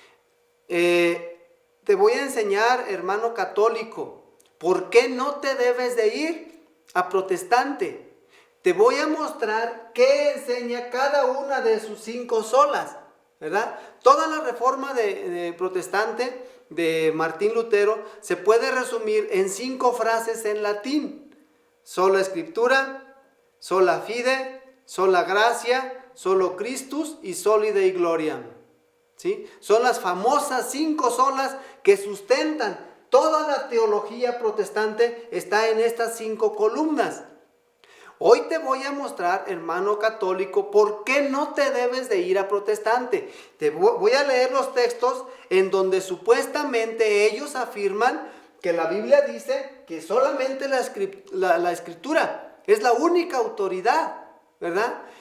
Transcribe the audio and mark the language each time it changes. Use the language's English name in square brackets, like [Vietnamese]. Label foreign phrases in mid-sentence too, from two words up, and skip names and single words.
[Spanish] Te voy a enseñar, hermano católico, por qué no te debes de ir a protestante. Te voy a mostrar qué enseña cada una de sus 5 solas, ¿verdad? Toda la reforma de protestante de Martín Lutero se puede resumir en 5 frases en latín: [Latin] sola Scriptura, sola fide, sola gratia, solo Christus y soli Dei gloriam. [Spanish] ¿Sí? Son las famosas 5 solas que sustentan toda la teología protestante. Está en estas 5 columnas. Hoy te voy a mostrar, hermano católico, por qué no te debes de ir a protestante. Te voy a leer los textos en donde supuestamente ellos afirman que la Biblia dice que solamente la Escritura es la única autoridad, ¿verdad?